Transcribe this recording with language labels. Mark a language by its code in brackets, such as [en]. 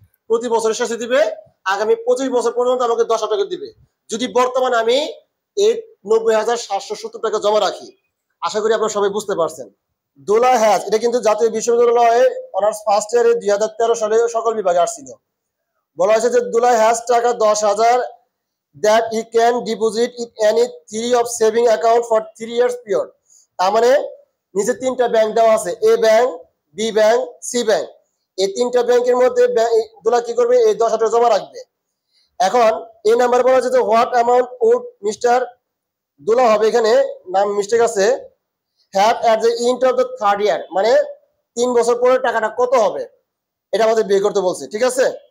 [bn] প্রতি বছরের শেষে দিবে আগামী 25 বছর পর্যন্ত আমাকে 10,000 টাকা দিবে যদি বর্তমানে আমি এই 90,770 টাকা জমা রাখি। আশা করি আপনারা সবাই বুঝতে পারছেন। দোলা হ্যাজ, এটা কিন্তু জাতীয় বিশ্ববিদ্যালয়ে অনার্স ফার্স্ট ইয়ারে 2013 সালে সকল বিভাগে আসছিল। বলা হয়েছে যে [en] Dola has taka 10,000 that he can deposit in any three of saving account for 3 years period। [bn] তার মানে নিচে তিনটা ব্যাংক দেওয়া আছে, এ bank, B bank, C bank. এই তিনটা ব্যাংকের মধ্যে দুলা কি করবে, এই 10,000 টাকা জমা রাখবে। এখন এই নাম্বার বলা হচ্ছে যে [en] what amount would [bn] মিস্টার দুলা হবে, এখানে নাম মিস্টেক আছে, [en] have at the end of the third year, [bn] মানে 3 বছর পরে টাকাটা কত হবে এটা আমাদের বের করতে বলছে, ঠিক আছে।